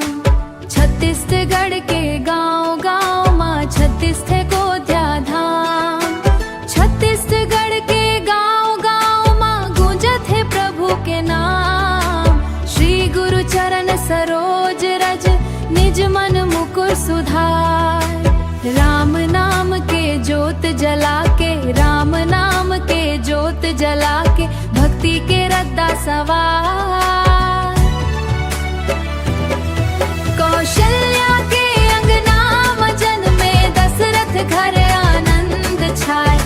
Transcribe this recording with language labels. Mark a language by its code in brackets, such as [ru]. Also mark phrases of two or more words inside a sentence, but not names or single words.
[hne] छत्तीसगढ़ के गांव गांव माँ छत्तीस थे गोध्या धाम। छत्तीसगढ़ के गांव गांव माँ गूंजत है प्रभु के नाम। [awa] श्री गुरु चरण सरोज रज निज मन मुकुर सुधार। [hne] राम नाम के ज्योत जला के राम नाम के ज्योत जला के भक्ति के रद्दा सवार। कौशल्या के अंगना मजन में दशरथ घर आनंद छाए।